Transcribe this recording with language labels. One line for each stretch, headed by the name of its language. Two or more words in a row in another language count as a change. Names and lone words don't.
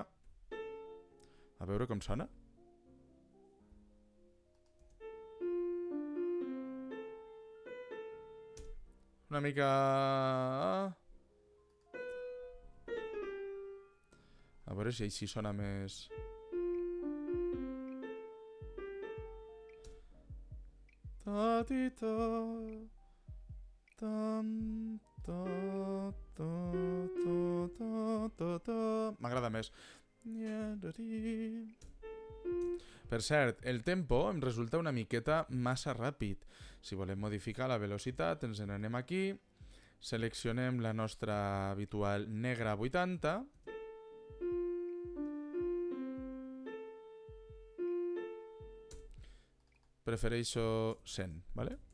Catalan: A veure com sona. Una mica... A veure si així sona més... Ta, ti, ta, tam, ta, ta, ta, ta, ta, ta. M'agrada més. Per cert, el tempo em resulta una miqueta massa ràpid. Si volem modificar la velocitat, ens n'anem aquí, seleccionem la nostra habitual negra 80, prefereixo 100, ¿vale?